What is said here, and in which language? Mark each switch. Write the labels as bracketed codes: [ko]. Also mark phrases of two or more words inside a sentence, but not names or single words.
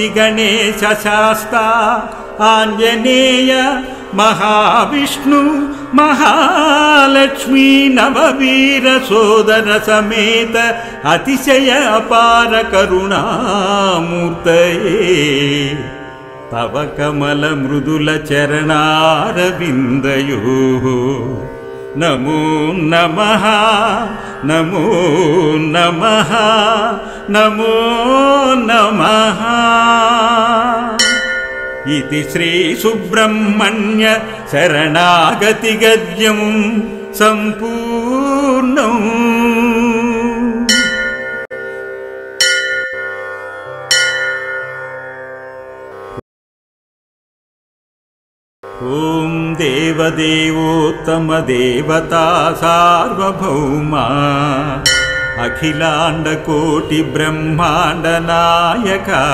[sa] ಗಣೇಶ ಶಾಸ್ತಾ ಆಂಜನೇಯ ಮಹಾವಿಷ್ಣು ಮಹಾಲಕ್ಷ್ಮೀ ನವವೀರ ಸೋದರ ಸಮೇತ ಅತಿಶಯ ಅಪಾರ ಕರುಣಾಮೂರ್ತಯೇ ತವ ಕಮಲ ಮೃದುಲ ಚರಣಾರವಿಂದಯೋ ನಮೋ ನಮಃ ನಮೋ ನಮಃ ನಮೋ ನಮಃ ಇತಿ ಶ್ರೀ ಸುಬ್ರಹ್ಮಣ್ಯ ಶರಣಾಗತಿ ಗದ್ಯಂ ಸಂಪೂರ್ಣಂ. ಓಂ ದೇವದೇವೋತ್ತಮ ದೇವತಾ ಸಾರ್ವಭೌಮ ಅಖಿಲಾಂಡ ಕೋಟಿ ಬ್ರಹ್ಮಾಂಡ ನಾಯಕ